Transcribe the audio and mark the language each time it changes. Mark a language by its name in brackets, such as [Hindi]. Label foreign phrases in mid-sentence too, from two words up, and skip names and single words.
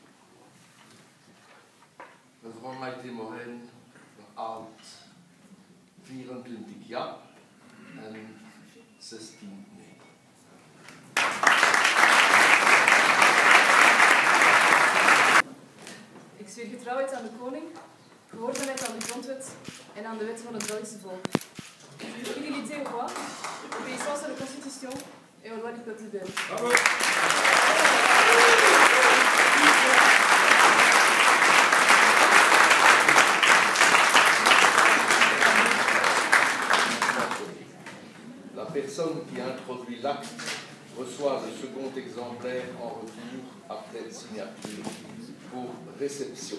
[Dutch] Mevrouw Maïté Morin behaalt 24 ja en 16 nee. Ik zweer getrouwheid aan de koning, gehoorzaamheid aan de grondwet en aan de wetten van het Belgische volk. [French] Je jure fidélité au roi, obéissance à la Constitution et aux lois du peuple belge. Bravo. La personne qui introduit l'acte reçoit le second exemplaire en retour après signature pour réception.